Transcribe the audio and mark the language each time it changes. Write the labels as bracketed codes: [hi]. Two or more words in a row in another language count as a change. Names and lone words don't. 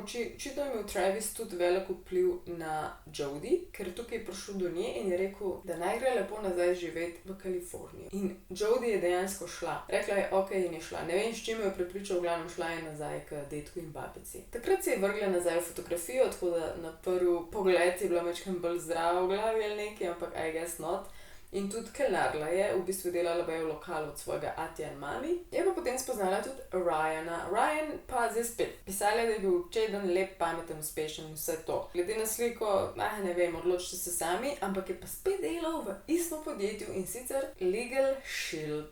[sl] Očitno je imel Travis tudi velik vpliv na Jodie, ker tukaj je prišel do nje in je rekel, da naj gre lepo nazaj živeti v Kalifornijo. In Jodie je dejansko šla. Rekla je, ok, in je šla. Ne vem, s čim jo je prepričal, v glavnem šla je nazaj k dedku in babici. Takrat se je vrgla nazaj v fotografijo, tako da na prvi pogled je bila majčkeno bolj zdrava v glavi ali nekaj, ampak [en] I guess not. [sl] in tudi kelnarila je, v bistvu delala v lokalu od svojega atija in mami. Je pa potem spoznala tudi Ryana. Ryan pa zdaj spet pisala, da je bil čeden, lep, pameten, uspešen in vse to. Glede na sliko, ne vem, odločite se sami, ampak je pa spet delal v istem podjetju in sicer Legal Shield.